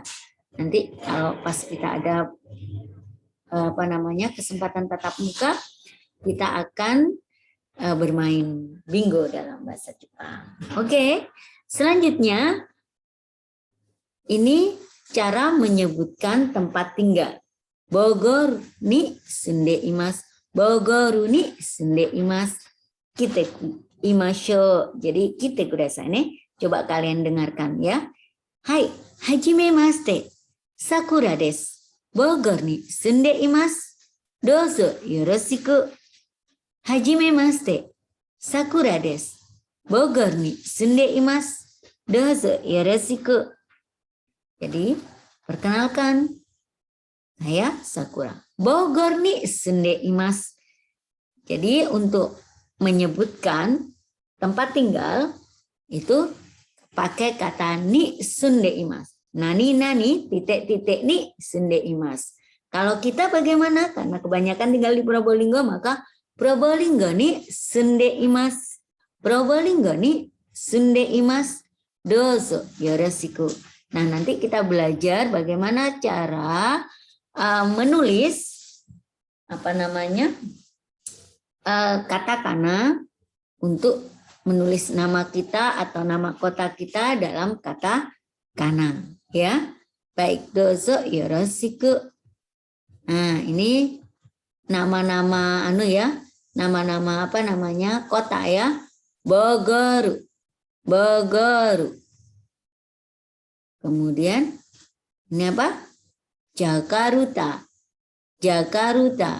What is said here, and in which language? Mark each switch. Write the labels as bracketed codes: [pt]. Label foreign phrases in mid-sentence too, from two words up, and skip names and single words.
[id] Nanti kalau pas kita ada kesempatan tatap muka, kita akan bermain bingo dalam bahasa Jepang. Oke, selanjutnya ini cara menyebutkan tempat tinggal. [ja] ボゴールに住んでいます。ボゴールに住んでいます. 来ていましょう. [id] Jadi [ja] 来てくださいね. [id] Coba kalian dengarkan ya. [ja] はい, はじめまして. さくらです。ボゴールに住んでいます. どうぞよろしく。はじめまして. さくらです。ボゴールに住んでいます. どうぞよろしく. [id] Jadi, perkenalkan. Saya Sakura. [ja] ボゴールに住んでいます. [id] Jadi, untuk menyebutkan tempat tinggal itu pakai kata [ja] に住んでいます. なになに titik-titik に住んでいます. [id] Kalau kita bagaimana? Karena kebanyakan tinggal di Probolinggo, maka [ja] プロボリンゴに住んでいます. プロボリンゴに住んでいます. どうぞよろしく. [id] Nah, nanti kita belajar bagaimana cara menulis katakana untuk menulis nama kita atau nama kota kita dalam kata kana ya. Baik, [ja] どうぞよろしく. [id] Nah, ini nama-nama nama-nama kota ya. Bogor. Bogor. Kemudian ini apa? Jakarta. Jakarta.